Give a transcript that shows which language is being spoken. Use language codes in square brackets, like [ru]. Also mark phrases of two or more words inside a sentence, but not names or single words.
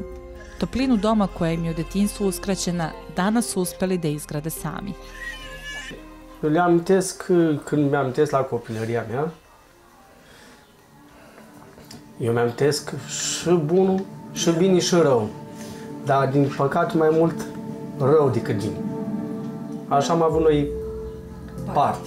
[sr] Toplinu doma koja im je u detinjstvu uskraćena danas su uspeli da izgrade sami. [ro] Eu le amintesc când mi-amintesc la copilăria mea. Eu mi-amintesc și bunul, și bine, și rău. Dar din păcate mai mult rău decât bine. Așa am avut noi parte.